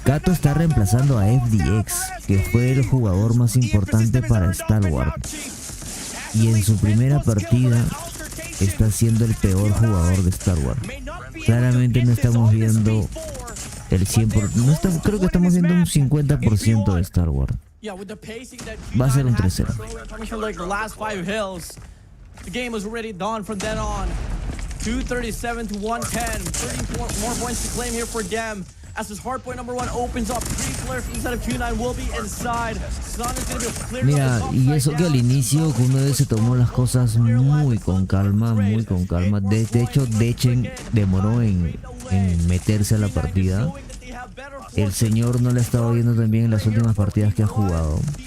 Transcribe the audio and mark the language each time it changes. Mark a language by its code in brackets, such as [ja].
[es] Kato está reemplazando a FDX, que fue el jugador más importante para Stalwart. Y en su primera partida está siendo el peor jugador de Stalwart. Claramente no estamos viendo el 100%, no creo que estamos viendo un 50% de Stalwart. Va a ser un 3-0. [en] The game was already done from then on. 237 to 110. 30 more points to claim here for them. As this hardpoint number 1 opens up, 3 players inside of Q9 will be inside. Sun is going to be clear. [es] Mira, y eso que al inicio Q9 se tomó las cosas muy con calma, muy con calma. De hecho, Dechen demoró en meterse a la partida. El señor no le ha estado viendo tan bien en las últimas partidas que ha jugado.